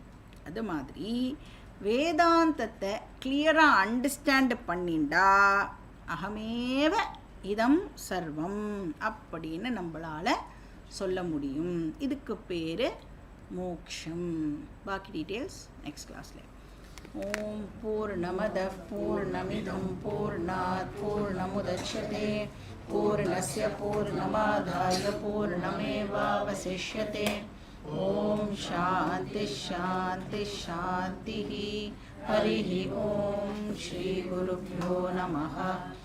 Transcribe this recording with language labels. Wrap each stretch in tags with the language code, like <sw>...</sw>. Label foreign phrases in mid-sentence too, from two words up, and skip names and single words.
<ta>அது மாதிரி வேதாந்தத்தை கிளியராக அண்டர்ஸ்டாண்ட் பண்ணிண்டா</ta> <sa>अहमेव इदं सर्वम्</sa> <ta>அப்படின்னு நம்மளால் சொல்ல முடியும். இதுக்கு பேர் மோக்ஷம். பாக்கி</ta> <en>details next class.</en> <sa>ॐ पूर्णमदः पूर्णमिदं पूर्णात् पूर्णमुदच्यते पूर्णस्य पूर्णमादाय पूर्णमेवावशिष्यते. ॐ शान्ति शान्ति शान्ति. हरि ॐ. श्री गुरुभ्यो नमः.</sa>